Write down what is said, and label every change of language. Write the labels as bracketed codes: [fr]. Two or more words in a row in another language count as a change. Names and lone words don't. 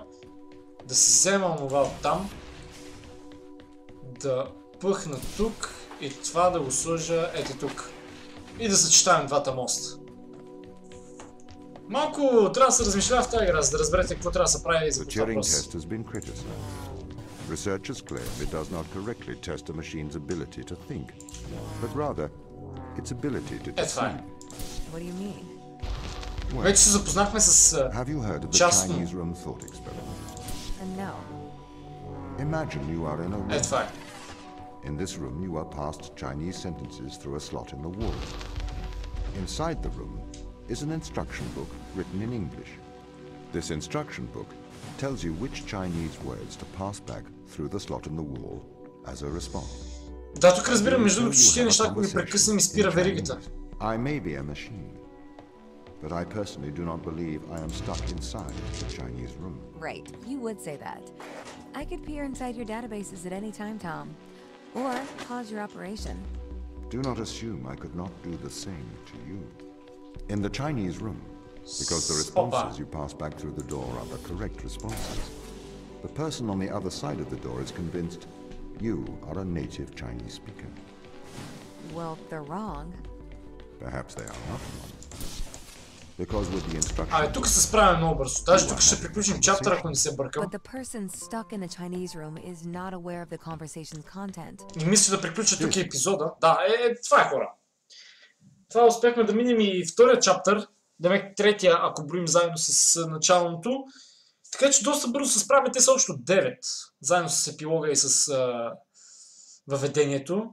[bg] Да си взема онова от там. Да пъхна тук. И това да го сложа тук. И да съчетаем двата моста. Малко трябва да се размишлява в тази игра, за да разберете какво трябва да се прави и за какво въпрос. [en] Researchers claim it does not correctly test a machine's ability to think, but rather its ability to deceive. What do you mean? [bg] Вече се запознахме с [en] Have you heard of the [bg] частно. [en] Chinese room thought experiment? No. Imagine you are in a room. [bg] Това е. [en] In this room you are passed Chinese sentences through a slot in the wall. Inside the room is an instruction book written in English. This instruction book tells you which Chinese words to pass back through the slot in the wall as a response. [bg] Да, тук разбирам, между другото, че тези неща, ако ги прекъсна, ми спира веригата. [en] I may be a machine, but I personally do not believe I am stuck inside the Chinese room. Right, you would say that. I could peer inside your databases at any time, Tom. Or pause your operation. Do not assume I could not do the same to you. In the Chinese room, because the responses you pass back through the door are the correct responses, the person on the other side of the door is convinced you are a native Chinese speaker. Well, they're wrong. Perhaps they are not wrong. Because with the instructions... [bg] тук се справя много бързо. Даже тук ще приключим чаптър, ако не се бъркам. [en] But the person stuck in the Chinese room is not aware of the conversation's content. [bg] И мисля да приключа тук епизода. Да, това е, хора. Това успяхме да минем и втория чаптър. Демек третия, ако броим заедно с началното. Така че доста бързо се справяме. Те са общо 9. Заедно с епилога и с въведението.